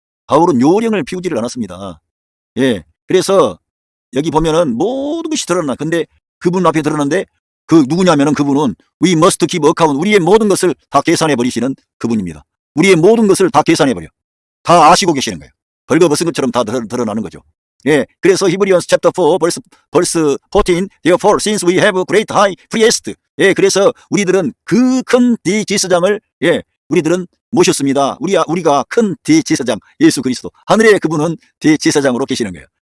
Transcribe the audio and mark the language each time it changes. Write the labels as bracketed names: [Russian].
[Korean] 바울은 요령을 피우지를 않았습니다. 예. 그래서 여기 보면은 모든 것이 드러나. 근데 그분 앞에 드러났는데 그 누구냐면은 그분은 [English] we must keep account. [Korean] 우리의 모든 것을 다 계산해 버리시는 그분입니다. 우리의 모든 것을 다 계산해 버려. 다 아시고 계시는 거예요. 벌거벗은 것처럼 다 드러나는 거죠. 예. 그래서 [English] 히브리언스 챕터 4 벌스 14 Therefore since we have great high priest. [Korean] 예. 그래서 우리들은 그 큰 대제사장을 우리들은 모셨습니다. 우리가 큰 대제사장 예수 그리스도 하늘에 그분은 대제사장으로 계시는 거예요.